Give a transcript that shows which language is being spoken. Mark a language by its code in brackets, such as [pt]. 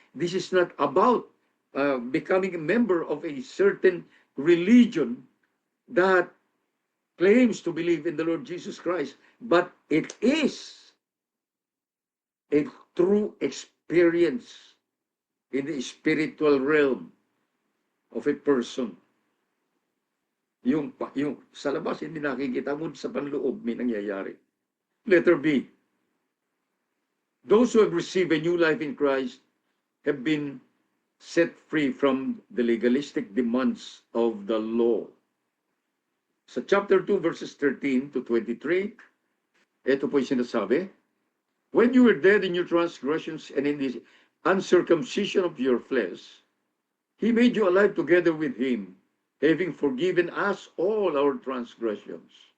[en] This is not about becoming a member of a certain religion that claims to believe in the Lord Jesus Christ, but it is a true experience in the spiritual realm of a person. [tl] Yung sa labas hindi nakikita, mo sa panloob may nangyayari. [en] Letter B. Those who have received a new life in Christ have been set free from the legalistic demands of the law. [tl] Sa chapter 2 verses 13 to 23, ito po yung sinasabi, [en] when you were dead in your transgressions and in the uncircumcision of your flesh, he made you alive together with him, having forgiven us all our transgressions,